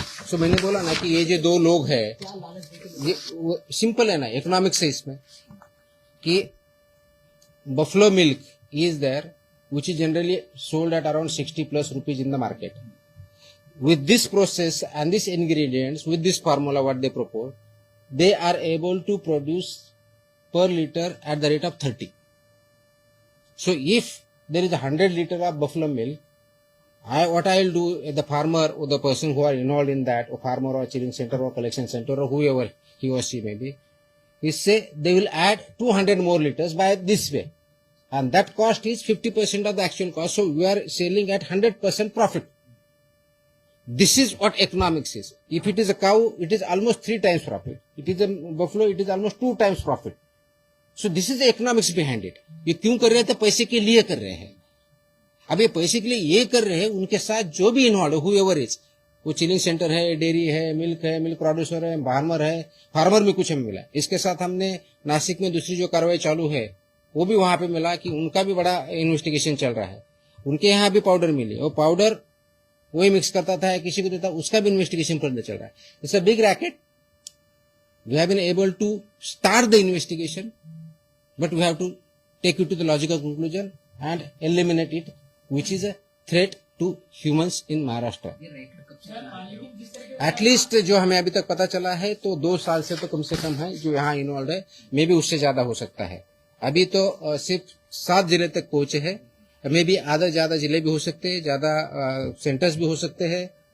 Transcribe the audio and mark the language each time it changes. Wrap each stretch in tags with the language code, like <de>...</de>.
<hi>सो मैंने बोला ना कि ये जो 2 लोग है, क्या लालच देके ये सिंपल है ना, इकोनॉमिक्स है इसमें, कि</hi> <en>Buffalo milk is there which is generally sold at around 60 plus rupees in the market. With this process and these ingredients, with this formula what they propose, they are able to produce per liter at the rate of 30. So if there is 100 liter of buffalo milk, what I will do, the farmer or the person who are involved in that, or farmer or chilling center or collection center or whoever he or she may be, is say they will add 200 more liters by this way. And that cost is 50% of the actual cost. So we are selling at 100% profit. This is what economics is. If it is a cow, it is almost 3 times profit. It is a buffalo, it is almost 2 times profit. So this is the economics behind it.</en> <hi>ये क्यों कर रहे हैं? तो पैसे के लिए कर रहे हैं. अब ये पैसे के लिए ये कर रहे हैं, उनके साथ जो भी इन्वॉल्व है,</hi> <en>whoever is,</en> <hi>वो चिलिंग सेंटर है, डेयरी है, मिल्क प्रोड्यूसर है, फार्मर में कुछ हमें मिला. इसके साथ हमने नासिक में दूसरी जो कार्रवाई चालू है, वो भी वहां पे मिला कि उनका भी बड़ा इन्वेस्टिगेशन चल रहा है. उनके यहाँ भी पाउडर मिली, और पाउडर वही मिक्स करता था, किसी को देता, उसका भी इन्वेस्टिगेशन फर्दर चल रहा है.</hi> <en>It's a big racket. We have been able to start the investigation, but we have to take it to the logical conclusion and eliminate it, which is a threat to humans in Maharashtra.</en> <hi>लेकिन जिस तरह के at least जो हमें अभी तक पता चला है तो 2 साल से तो कम से कम है जो यहाँ इन्वॉल्व है, मे भी उससे ज्यादा हो सकता है. अभी तो सिर्फ 7 जिले तक पहुंचे हैं, मे भी आधा ज्यादा जिले भी हो सकते हैं, ज्यादा सेंटर्स भी हो सकते हैं.</hi>